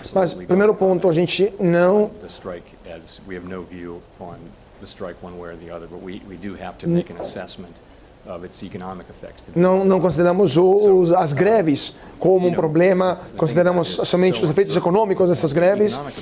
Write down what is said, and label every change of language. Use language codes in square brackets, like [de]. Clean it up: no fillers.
[pt] Mas, primeiro ponto, a gente não [en] we have no view on the strike one way or the other, but we do have to make an assessment of its economic effects. [pt] Não consideramos as greves como um problema, consideramos somente os efeitos econômicos dessas greves.